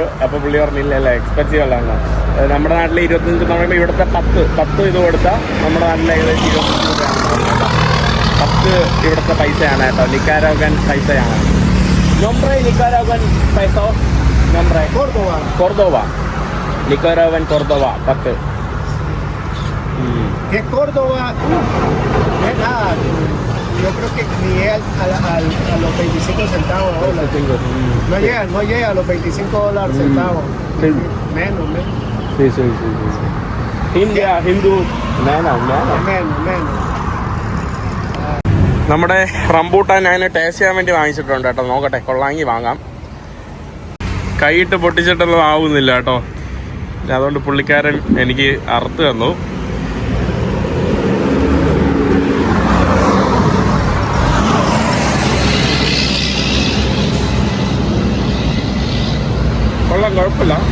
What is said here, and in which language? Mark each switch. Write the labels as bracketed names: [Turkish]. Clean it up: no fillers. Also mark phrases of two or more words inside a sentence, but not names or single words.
[Malayalam] അപ്പൊ പുള്ളി പറഞ്ഞില്ല എക്സ്പെൻസീവ് അല്ലാന്നോ. നമ്മുടെ നാട്ടിലെ 25 എന്ന് പറയുമ്പോൾ ഇവിടുത്തെ 10 ഇത് കൊടുത്താൽ നമ്മുടെ നാട്ടിലെ ഏകദേശം 25 രൂപയാണ്. 10 ഇവിടുത്തെ പൈസയാണ് കേട്ടോ, നിക്കാരാഗൻ പൈസയാണ്. നിക്കാരാഗൻ പൈസ കോർദോവ നിക്കാരാഗൻ കോർദോവ 10. [Spanish] Córdoba no es nada. Yo creo que ni a los 25 centavos ahora. No llega a los $25 centavos. Sí. Menos. Sí. India, Hindu, menos. [Malayalam] നമ്മുടെ റംബൂട്ടാൻ ഞാൻ ടേസ്റ്റ് ചെയ്യാൻ വേണ്ടി വാങ്ങിച്ചിട്ടുണ്ട് കേട്ടോ. നോക്കട്ടെ, കൊള്ളാമെങ്കിൽ വാങ്ങാം. കൈയിട്ട് പൊട്ടിച്ചിട്ടൊന്നും ആവുന്നില്ല കേട്ടോ. അതുകൊണ്ട് പുള്ളിക്കാരൻ എനിക്ക് അറുത്ത് തന്നു. കൊള്ളാം, കുഴപ്പമില്ല.